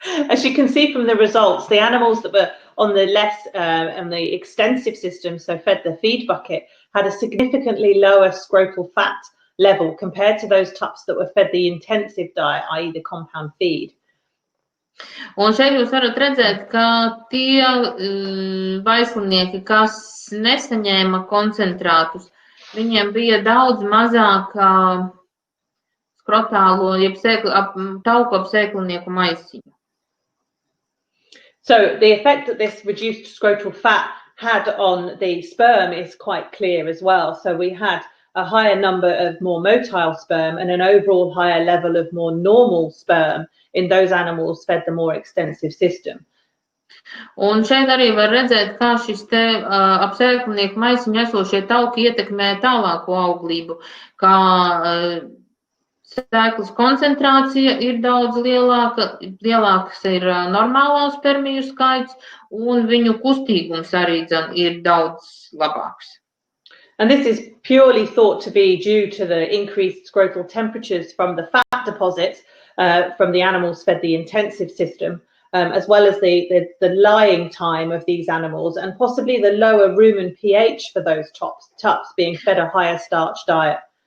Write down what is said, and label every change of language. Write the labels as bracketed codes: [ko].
[en] As you can see from the results, the animals that were on the less and the extensive system, so fed the feed bucket, had a significantly lower scrotal fat level compared to those tups that were fed the intensive diet, i.e. the compound feed. [lv] Un šeit jūs varat redzēt, ka tie vaislinieki, kas nesaņēma koncentrātus, viņiem bija daudz mazāk skrotālo, jeb tauku ap sēklinieku maisiņu. [en] So the effect that this reduced scrotal fat had on the sperm is quite clear as well. So we had a higher number of more motile sperm and an overall higher level of more normal sperm in those animals fed the more extensive system. [lv] Un šeit arī var redzēt, kā šis ap sēklinieku maisiņu esošie tauki ietekmē tālāko auglību, kā sēklas koncentrācija ir daudz lielāks ir normālo spermiju skaits, un viņu kustīgums arī ir daudz labāks. [en] And this is purely thought to be due to the increased scrotal temperatures from the fat deposits from the animals fed the intensive system, as well as the lying time of these animals and possibly the lower rumen pH for those tups being fed a higher starch diet.